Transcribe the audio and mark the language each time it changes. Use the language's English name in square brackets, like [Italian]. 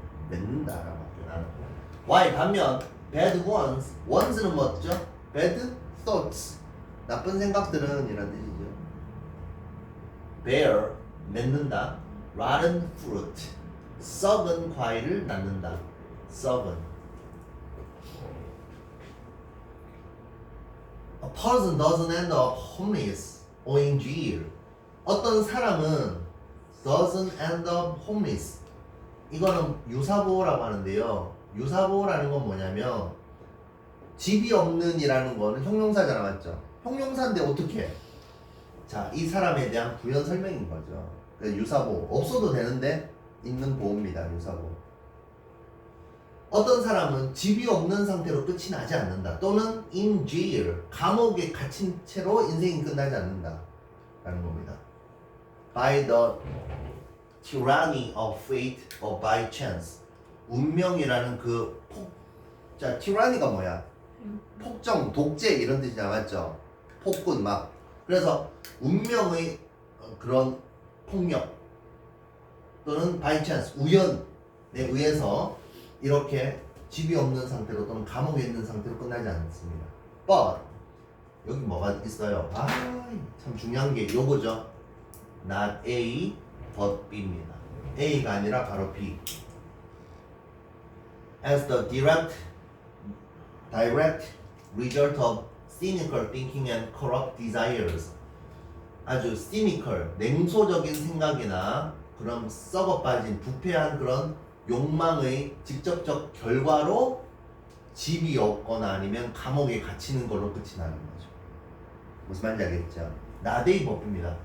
[Korean] 맺는다라고 표현하는 거예요. why 반면 bad ones는 뭐죠? bad thoughts, 나쁜 생각들은 이런 뜻이죠. bear, 맺는다. [English] rotten fruit, [Korean] 썩은 과일을 낳는다. 썩은. [English] A person doesn't end up homeless or in jail. [Korean] 어떤 사람은 [English] doesn't end up homeless, [Korean] 이거는 유사보호라고 하는데요. 유사보호라는 건 뭐냐면 집이 없는 이라는 거는 형용사잖아, 맞죠? 형용사인데 어떻게 해? 자, 이 사람에 대한 부연 설명인 거죠. 그래서 유사보호, 없어도 되는데 있는 보호입니다. 유사보호. 어떤 사람은 집이 없는 상태로 끝이 나지 않는다. 또는 [English] in jail, [Korean] 감옥에 갇힌 채로 인생이 끝나지 않는다 라는 겁니다. [English] By the tyranny of fate or by chance, [Korean] 운명이라는 그 자, tyranny가 뭐야? 폭정, 독재 이런 뜻이잖아, 맞죠? 폭군 막. 그래서 운명의 그런 폭력 또는 [English] by chance, [Korean] 우연에 의해서 이렇게 집이 없는 상태로 또는 감옥에 있는 상태로 끝나지 않습니다. But 여기 뭐가 있어요? 아, 참 중요한 게 요거죠. [English] Not A, but B입니다. [Korean] A가 아니라 바로 B. [English] As the direct result of cynical thinking and corrupt desires, [Korean] 아주 cynical, 냉소적인 생각이나 그런 썩어빠진 부패한 그런 욕망의 직접적 결과로 집이 없거나 아니면 감옥에 갇히는 걸로 끝이 나는 거죠. 무슨 말인지 알겠죠? 나데이 법입니다.